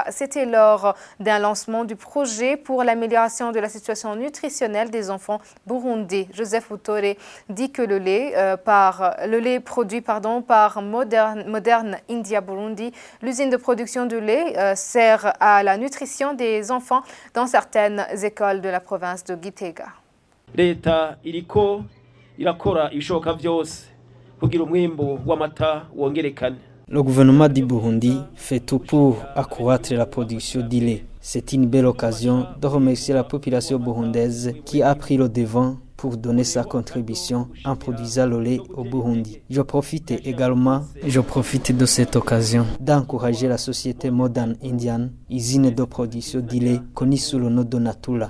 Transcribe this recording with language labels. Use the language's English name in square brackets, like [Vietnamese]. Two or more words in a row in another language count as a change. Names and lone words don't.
[French] C'était lors d'un lancement du projet pour l'amélioration de la situation nutritionnelle des enfants burundais. Joseph Butore dit que le lait produit par Modern India Burundi, l'usine de production de lait sert à la nutrition des enfants dans certaines écoles de la province de Gitega. [Rundi] Leta iriko irakora ibishoboka byose kugira umwimbo w'amata wongerekane. [French] Le gouvernement du Burundi fait tout pour accroître la production du lait. C'est une belle occasion de remercier la population burundaise qui a pris le devant pour donner sa contribution en produisant le lait au Burundi. Je profite de cette occasion d'encourager la société Modern Indian, usine de production du lait connue sous le nom de Natula.